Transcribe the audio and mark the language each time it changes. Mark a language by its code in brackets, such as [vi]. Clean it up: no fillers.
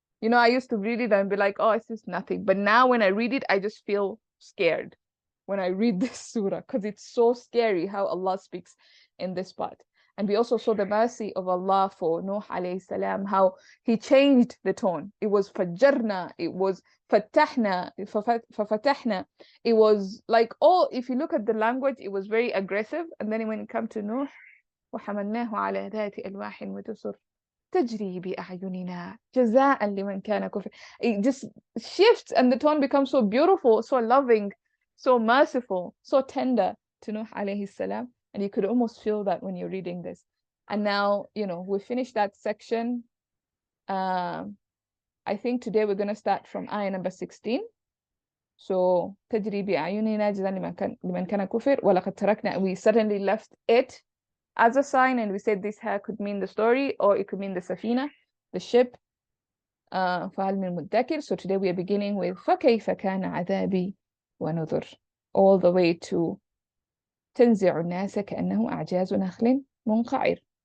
[en] You know, I used to read it and be like, oh, it's just nothing. But now when I read it, I just feel scared when I read this surah, because it's so scary how Allah speaks in this part. And we also saw the mercy of Allah for Nuh alayhi salam, how he changed the tone. It was fajarna, it was fatahna, fafatahna. It was like, oh, if you look at the language, it was very aggressive. And then when it comes to Nuh, [ar] وحملناه على ذات ألواح ودسر تجري بأعيننا جزاء لمن كان كفر. [en] It just shifts and the tone becomes so beautiful, so loving, so merciful, so tender to Nuh alayhi salam. And you could almost feel that when you're reading this. And now, you know, we finished that section. I think today we're going to start from ayah number 16. [ar] So تجري بأعيننا جزاء لمن كان كفر ولقد تركنا. [en] We suddenly left it as a sign, and we said this here could mean the story, or it could mean the safina, the ship. [ar] فهل من مدكر. [en] So today we are beginning with [ar] فكيف كان عذابي ونذر, [en] all the way to [ar] تنزع الناس كأنه أعجاز نخل منقعر.